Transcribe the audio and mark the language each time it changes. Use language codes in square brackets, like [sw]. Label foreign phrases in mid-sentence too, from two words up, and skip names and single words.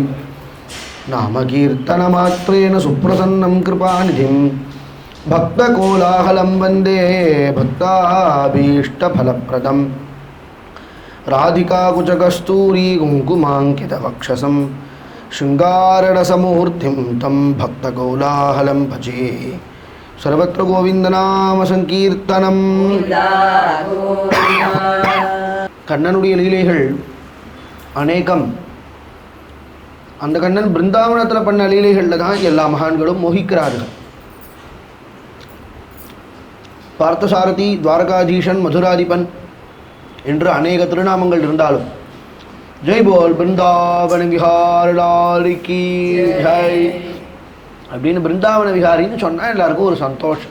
[sa] नामकीर्तनमात्रेण सुप्रसन्नं कृपानिधिं भक्तकोलाहलं वन्दे भक्ताभीष्टफलप्रदं। राधिकाकुचकस्तूरी कुङ्कुमाङ्कितवक्षसं शृङ्गाररसमूर्तिं तं भक्तकोलाहलं भजे। सर्वत्र गोविन्दनाम सङ्कीर्तनम्। [ta] கண்ணனுடைய லீலைகள் அநேகம். அந்த கண்ணன் பிருந்தாவனத்தில் பண்ண லீலைகளில் தான் எல்லா மகான்களும் மோகிக்கிறார்கள். பார்த்தசாரதி, துவாரகாதீஷன், மதுராதிபன் என்று அநேக திருநாமங்கள் இருந்தாலும் ஜெய் போல் பிருந்தாவன விஹாரி ஜெய் அப்படின்னு பிருந்தாவன விஹாரின்னு சொன்னால் எல்லாருக்கும் ஒரு சந்தோஷம்.